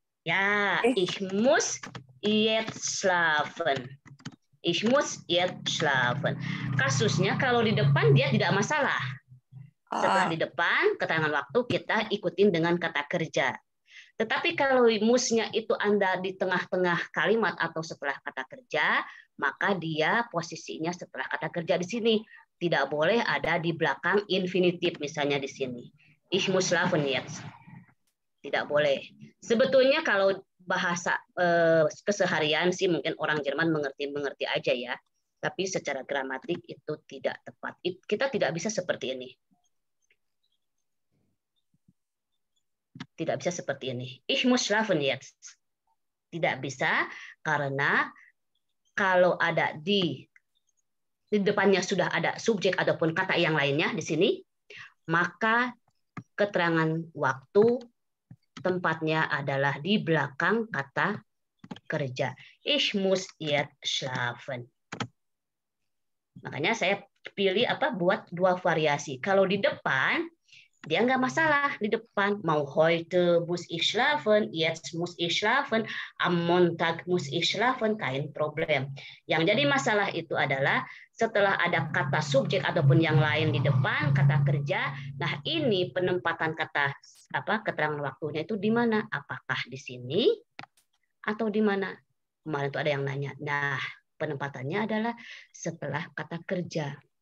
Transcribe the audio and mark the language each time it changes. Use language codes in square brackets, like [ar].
[de] Ya, ich muss jetzt schlafen. Ich muss jetzt schlafen. [id] Kasusnya kalau di depan dia tidak masalah. Setelah di depan keterangan waktu kita ikutin dengan kata kerja. Tetapi kalau musnya itu Anda di tengah-tengah kalimat atau setelah kata kerja, maka dia posisinya setelah kata kerja di sini. Tidak boleh ada di belakang infinitif, misalnya di sini. [de] Ich muss schlafen jetzt. [id] Tidak boleh. Sebetulnya kalau bahasa keseharian sih mungkin orang Jerman mengerti aja ya. Tapi secara gramatik itu tidak tepat. Kita tidak bisa seperti ini. Tidak bisa seperti ini. [de] Ich muss schlafen jetzt. [id] Tidak bisa karena kalau ada di depannya sudah ada subjek ataupun kata yang lainnya di sini, maka keterangan waktu tempatnya adalah di belakang kata kerja. [de] Ich muss jetzt schlafen. [id] Makanya saya pilih buat dua variasi. Kalau di depan dia nggak masalah di depan. Mau [de] heute muss ich schlafen, jetzt muss ich schlafen, am Montag muss ich schlafen, kein problem. [id] Yang jadi masalah itu adalah setelah ada kata subjek ataupun yang lain di depan kata kerja. Nah, ini penempatan kata keterangan waktunya itu di mana? Apakah di sini atau di mana? Kemarin itu ada yang nanya. Nah, penempatannya adalah setelah kata kerja.